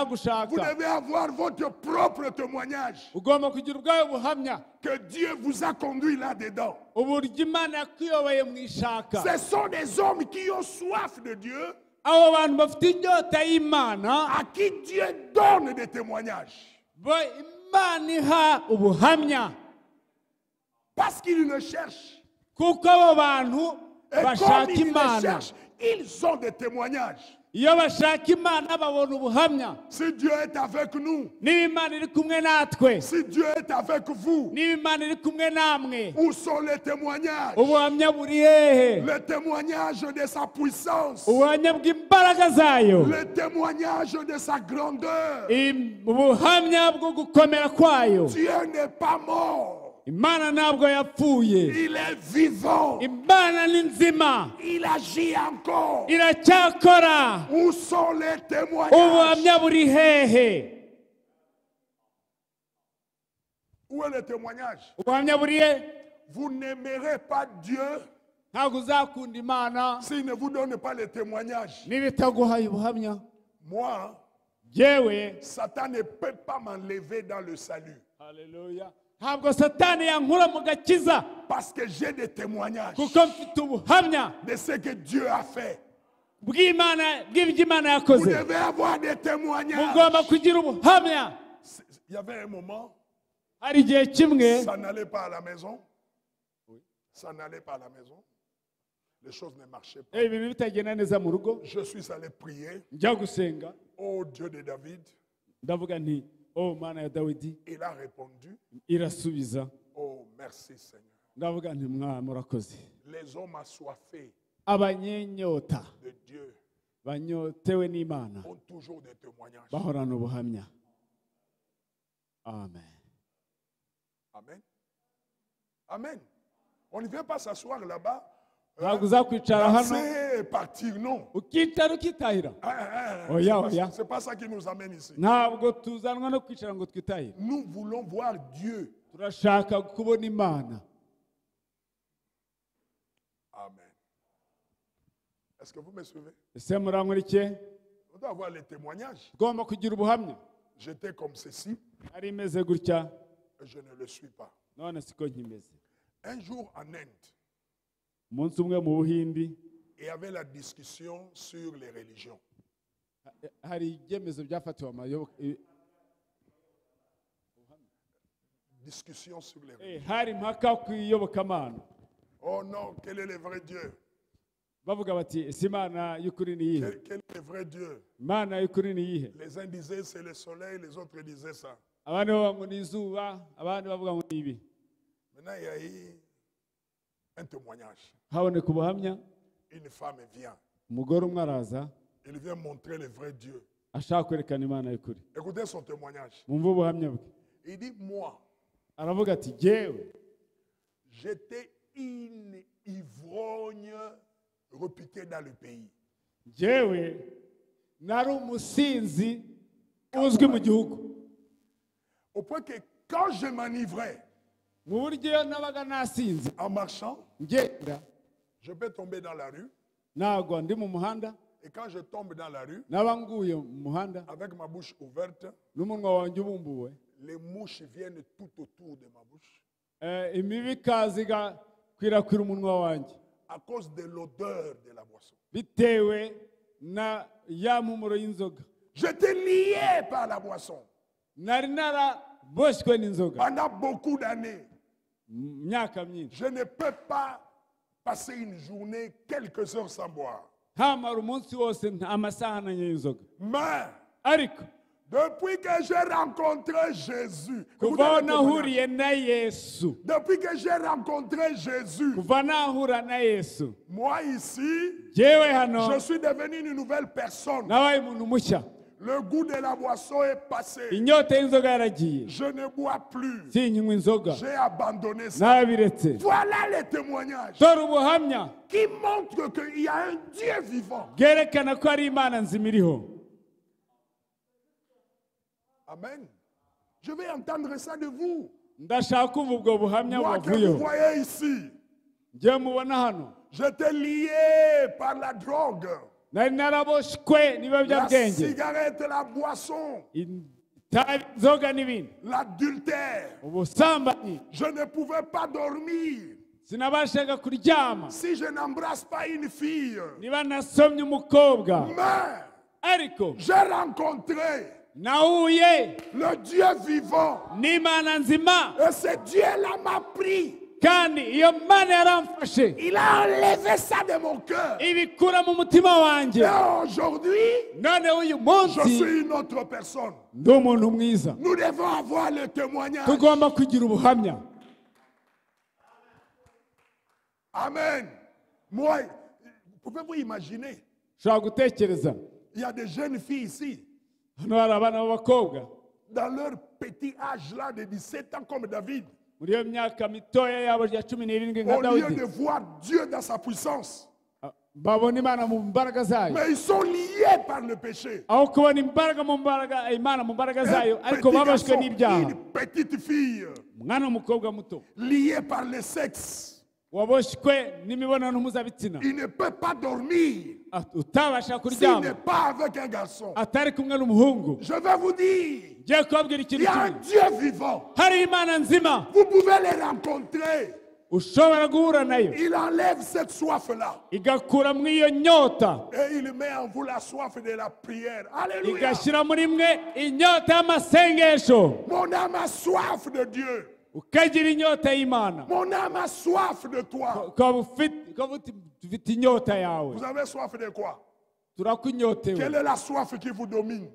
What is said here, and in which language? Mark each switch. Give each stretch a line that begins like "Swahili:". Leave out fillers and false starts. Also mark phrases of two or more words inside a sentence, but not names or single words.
French: vous
Kinyarwanda: gushaka
French: devez avoir votre propre témoignage.
Kinyarwanda: ugomba kugira ubwawe buhamya
French: Que Dieu vous a conduit là-dedans.
Kinyarwanda: uburyo Imana yakuyoboye mu ishaka.
French: Ce sont des hommes qui ont soif de Dieu,
Kinyarwanda: abo bantu bafite inyota y'Imana
French: à qui Dieu donne des témoignages.
Kinyarwanda: bo Imana iha ubuhamya
French: Parce qu'ils le cherchent.
Kinyarwanda: kuko abo bantu
French: Et comme
Kinyarwanda: bashaka
French: ils le
Kinyarwanda: Imana.
French: cherchent, ils ont des témoignages.
Kinyarwanda: Iyo bashaka Imana babona ubuhamya.
French: Si Dieu est avec nous,
Kinyarwanda: Niba Imana iri kumwe natwe,
French: si Dieu est avec vous,
Kinyarwanda: niba Imana iri kumwe namwe,
French: où sont les témoignages?
Kinyarwanda: ubuhamya buri hehe?
French: Le témoignage de sa puissance,
Kinyarwanda: Ubuhamya bw'imbaraga zayo,
French: le témoignage de sa grandeur.
Kinyarwanda: ubuhamya bwo gukomera kwayo.
French: Dieu n'est pas mort,
Kinyarwanda: Imana ntabwo yapfuye,
French: il est vivant,
Kinyarwanda: Imana ni nzima,
French: il agit encore.
Kinyarwanda: iracyakora.
French: Où sont les témoignages?
Kinyarwanda: Ubuhamya buri hehe?
French: Où est le témoignage?
Kinyarwanda: Ubuhamya buri he?
French: Vous n'aimerez pas Dieu
Kinyarwanda: Ntabwo uzakunda Imana
French: s'il ne vous donne pas les témoignages.
Kinyarwanda: niba itaguhaye ubuhamya.
French: Moi,
Kinyarwanda: Yewe,
French: Satan ne peut pas m'enlever dans le salut.
Kinyarwanda: haleluya, ntabwo Satani yankura mu gakiza
French: Parce que j'ai des témoignages
Kinyarwanda: kuko mfite ubuhamya
French: de ce que Dieu a fait.
Kinyarwanda: bw'ibyo Imana
French: Vous
Kinyarwanda: yakoze.
French: devez avoir des témoignages.
Kinyarwanda: Mugomba kugira ubuhamya.
French: Il y avait un moment,
Kinyarwanda: Hari igihe kimwe
French: ça n'allait pas à la maison. Ça n'allait pas à la maison. Les choses ne marchaient pas.
Kinyarwanda: ibintu bitagenda neza mu rugo,
French: Je suis allé prier.
Kinyarwanda: njya gusenga,
French: Oh Dieu de David.
Kinyarwanda: ndavuga nti oh Mana ya Dawidi,
French: Il a répondu.
Kinyarwanda: irasubiza.
French: Oh merci Seigneur.
Kinyarwanda: Ndavuga nti Mwami urakoze.
French: Les hommes assoiffés
Kinyarwanda: Abanyenyota
French: de Dieu
Kinyarwanda: banyotewe n'Imana
French: ont toujours des témoignages.
Kinyarwanda: bahorana ubuhamya. Amen. Amen. Amen.
French: On ne vient pas s'asseoir là-bas.
Kinyarwanda: Ntabwo uzakwicara hano
French: Danser et partir, non.
Kinyarwanda: ukicara ukitahira.
French: C'est
Kinyarwanda: Oya,
French: pas-
Kinyarwanda: oya.
French: c'est pas ça qui nous amène ici.
Kinyarwanda: Ntabwo tuzanwa no kwicara ngo twitahire.
French: Nous voulons voir Dieu.
Kinyarwanda: Turashaka kubona Imana. Amen.
French: Est-ce que vous me suivez?
Kinyarwanda: Ese murankurikiye?
French: On doit avoir les témoignages.
Kinyarwanda: Tugomba kugira ubuhamya.
French: J'étais comme ceci
Kinyarwanda: Ari imeze gutya,
French: et je ne le suis pas.
Kinyarwanda: none siko nkimeze.
French: Un jour en Inde,
Kinyarwanda: Umunsi umwe mu Buhindi
French: il y avait la discussion sur les religions.
Kinyarwanda: hari ibyemezo byafatiwe amayoboke.
French: Discussion sur les religions.
Kinyarwanda: Hari impaka ku iyobokamana.
French: Oh non, quel est le vrai Dieu?
Kinyarwanda: Bavuga bati ese Imana y'ukuri ni iyihe?
French: Quel est le vrai Dieu?
Kinyarwanda: Imana y'ukuri ni iyihe?
French: Les uns disaient c'est le soleil, les autres disaient ça.
Kinyarwanda: Abandi bavuga ngo ni izuba, abandi bavuga ngo ni ibi.
French: Maintenant, il y a eu un témoignage.
Kinyarwanda: Haboneka ubuhamya,
French: Une femme vient.
Kinyarwanda: umugore umwe araza
French: Il vient montrer le vrai Dieu.
Kinyarwanda: ashaka kwerekana Imana y'ukuri.
French: Écoutez son témoignage.
Kinyarwanda: Mwumve ubuhamya bwe.
French: Il dit, moi,
Kinyarwanda: Aravuga ati jyewe
French: j'étais une ivrogne repiquée dans le pays.
Kinyarwanda: jyewe nari umusinzi uzwi mu gihugu.
French: Au point que quand je m'enivrais
Kinyarwanda: Mu buryo iyo nabaga nasinze
French: en marchant,
Kinyarwanda: ngenda
French: je peux tomber dans la rue.
Kinyarwanda: nagwa ndi mu muhanda,
French: Et quand je tombe dans la rue,
Kinyarwanda: naba nguye mu muhanda
French: avec ma bouche ouverte,
Kinyarwanda: n'umunwa wanjye ubumbuwe,
French: les mouches viennent tout autour de ma bouche
Kinyarwanda: imibu ikaza igakwirakwira umunwa wanjye
French: à cause de l'odeur de la boisson.
Kinyarwanda: bitewe na ya mpumuro y'inzoga.
French: J'étais lié par la boisson
Kinyarwanda: Nari naraboshywe n'inzoga
French: pendant beaucoup d'années.
Kinyarwanda: mu myaka myinshi.
French: Je ne peux pas passer une journée, quelques heures sans boire.
Kinyarwanda: Ntamara umunsi wose amasaha ananye y'inzoga.
French: Mais
Kinyarwanda: Ariko
French: depuis que j'ai rencontré Jésus,
Kinyarwanda: kuva aho
French: écoutez le témoignage.
Kinyarwanda: nahuriye na Yesu,
French: Depuis que j'ai rencontré Jésus,
Kinyarwanda: kuva nahura na Yesu,
French: moi ici,
Kinyarwanda: jyewe hano
French: je suis devenu une nouvelle personne.
Kinyarwanda: nabaye umuntu mushya.
French: Le goût de la boisson est passé.
Kinyarwanda: inyota y'inzoga yaragiye,
French: Je ne bois plus.
Kinyarwanda: sinywa inzoga,
French: J'ai abandonné ça.
Kinyarwanda: nabiretse.
French: Voilà les témoignages
Kinyarwanda: Dore ubuhamya
French: qui montrent qu'il y a un Dieu vivant.
Kinyarwanda: bwerekana ko ari Imana nzima iriho. Amen.
French: Je vais entendre ça de vous.
Kinyarwanda: Ndashaka kumva ubwo buhamya
French: Moi que vous
Kinyarwanda: buvuyeho.
French: voyez ici,
Kinyarwanda: Njye mubona hano,
French: j'étais lié par la drogue,
Kinyarwanda: nari naraboshwe
French: la
Kinyarwanda: n'ibiyobyabwenge,
French: cigarette, la boisson,
Kinyarwanda: itabi, inzoga n'ibindi,
French: l'adultère.
Kinyarwanda: ubusambanyi.
French: Je ne pouvais pas dormir
Kinyarwanda: Sinabashaga kuryama
French: si je n'embrasse pas une fille.
Kinyarwanda: niba nasomye umukobwa.
French: Mais
Kinyarwanda: Ariko
French: j'ai rencontré
Kinyarwanda: nahuye
French: le Dieu vivant.
Kinyarwanda: n'Imana nzima,
French: Et ce Dieu-là m'a pris.
Kinyarwanda: kandi iyo Mana yaramfashe
French: Il a enlevé ça de mon cœur.
Kinyarwanda: ibikura mu mutima wanjye.
French: Et aujourd'hui,
Kinyarwanda: None uyu
French: je
Kinyarwanda: munsi
French: suis une autre personne.
Kinyarwanda: ndi umuntu mwiza.
French: Nous devons avoir le témoignage.
Kinyarwanda: Tugomba kugira ubuhamya. Amen.
French: Moi, pouvez-vous imaginer?
Kinyarwanda: Ushobora gutekereza,
French: Il y a des jeunes filles ici,
Kinyarwanda: hano hari abana b'abakobwa
French: dans leur petit âge là de 17 ans comme David.
Kinyarwanda: muri iyo myaka mitoya yabo ya 17 nka
French: Au lieu
Kinyarwanda: Dawidi,
French: de voir Dieu dans sa puissance,
Kinyarwanda: babona Imana mu mbaraga zayo,
French: mais ils sont liés par le péché.
Kinyarwanda: aho kubona imbaraga mu mbaraga, Imana mu mbaraga zayo,
French: Un
Kinyarwanda: ariko
French: petit
Kinyarwanda: babashwe
French: garçon,
Kinyarwanda: n'ibyaha.
French: une petite fille,
Kinyarwanda: Umwana w'umukobwa muto
French: liée par le sexe,
Kinyarwanda: waboshywe n'imibonano mpuzabitsina,
French: il ne peut pas dormir
Kinyarwanda: utabasha
French: s'il n'est
Kinyarwanda: kuryama
French: pas avec un garçon.
Kinyarwanda: atari kumwe n'umuhungu.
French: Je vais vous dire,
Kinyarwanda: Ngiye kubabwira
French: il
Kinyarwanda: ikintu
French: y a un
Kinyarwanda: kimwe,
French: Dieu vivant.
Kinyarwanda: hari Imana nzima
French: Vous pouvez les rencontrer.
Kinyarwanda: ushobora guhura nayo
French: Il enlève cette soif-là.
Kinyarwanda: igakura muri iyo nyota,
French: Et il met en vous la soif de la prière. Alléluia.
Kinyarwanda: igashyira muri mwe inyota y'amasengesho,
French: Mon âme a soif de Dieu.
Kinyarwanda: ukagira inyota y'Imana.
French: Mon âme a soif de toi.
Kinyarwanda: Ukaba ufite inyota yawe.
French: Vous avez soif de quoi?
Kinyarwanda: Turakunyotewe.
French: Quelle est la soif qui vous domine?